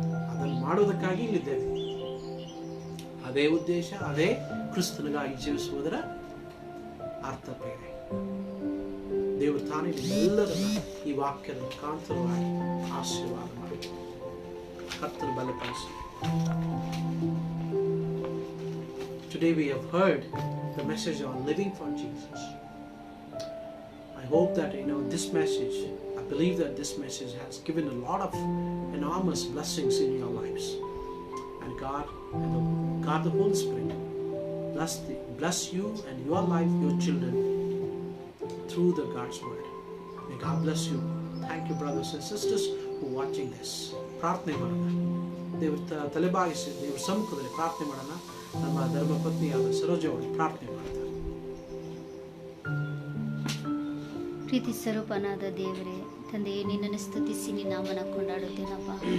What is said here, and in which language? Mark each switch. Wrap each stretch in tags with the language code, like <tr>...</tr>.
<kn>ಅದನ್ನು ಮಾಡುವುದಕ್ಕಾಗಿ ಇಲ್ಲಿದ್ದೇವೆ. ಅದೇ ಉದ್ದೇಶ, ಅದೇ ಕ್ರಿಸ್ತನಿಗಾಗಿ ಜೀವಿಸುವುದರ ಅರ್ಥ ಬೇರೆ. ದೇವರು ತಾನೇ ನಿಮ್ಮೆಲ್ಲರನ್ನ ಈ ವಾಕ್ಯದ ಮುಖಾಂತರವಾಗಿ ಆಶೀರ್ವಾದ ಮಾಡಿ ಕರ್ತನ ಬಲಪಡಿಸಿ.</kn> <en>Today we have heard the message on living for Jesus. I hope that this message, I believe that this message has given a lot of enormous blessings in your lives. And God the Holy Spirit bless you and your life, your children, through the God's word. May God bless you. Thank you, brothers and sisters, who watching this.</en> <kn>ಪ್ರಾರ್ಥನೆ ಮಾಡೋಣ. ದೇವರ ತಲೆಬಾಗಿಸಿ ದೇವರ ಸಮ್ಮುಖದಲ್ಲಿ ಪ್ರಾರ್ಥನೆ ಮಾಡೋಣ. ನಮ್ಮ ಧರ್ಮ ಪತ್ನಿಯಾದ ಸರೋಜವರು ಪ್ರಾರ್ಥನೆ ಮಾಡ್ತಾರೆ. ಪ್ರೀತಿ ಸ್ವರೂಪನಾದ ದೇವರೇ, ತಂದೆಯೇ, ನಿನ್ನನ್ನು ಸ್ತುತಿಸಿ ನಿನ್ನ ನಾಮನ ಕೊಂಡಾಡುತ್ತೇನಪ್ಪ.</kn>